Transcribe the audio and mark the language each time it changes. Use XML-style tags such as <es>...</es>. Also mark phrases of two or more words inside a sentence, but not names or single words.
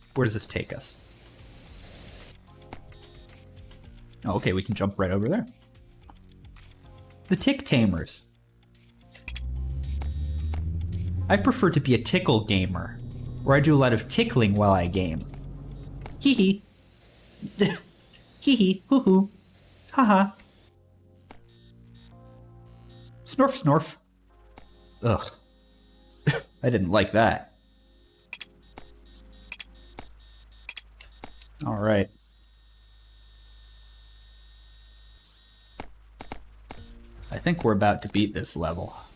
<en>Where does this take us? Oh, okay, we can jump right over there. The Tick Tamers. I prefer to be a tickle gamer, where I do a lot of tickling while I game. Hee hee. Hee hee, hoo hoo. Haha. Snorf snorf. Ugh. I didn't like that. Alright. I think we're about to beat this level.</en>